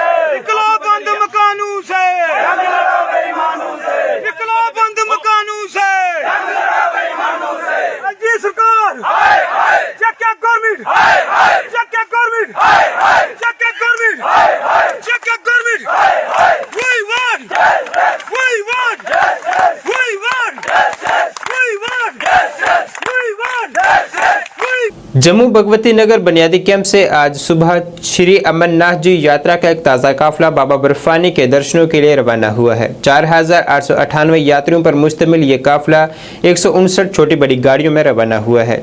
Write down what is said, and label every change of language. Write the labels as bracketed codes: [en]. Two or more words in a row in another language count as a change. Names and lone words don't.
[hi] निकलो बंद मकानों से, जंग लड़ो बेईमानों से, निकलो बंद मकानों से, जंग लड़ो बेईमानों से। जी सरकार हाय हाय, [en] check government, [hi] हाय हाय, [en] check government, [hi] हाय हाय, [en] check government, [hi] हाय हाय, [en] check government. [hi] हाय हाय। [en] We want, we want, we want, we want, we want, [hi] जम्मू भगवती नगर बुनियादी कैंप से आज सुबह श्री अमरनाथ जी यात्रा का एक ताज़ा काफिला बाबा बर्फानी के दर्शनों के लिए रवाना हुआ है। 4898 यात्रियों पर मुश्तमिल ये काफिला 159 छोटी बड़ी गाड़ियों में रवाना हुआ है।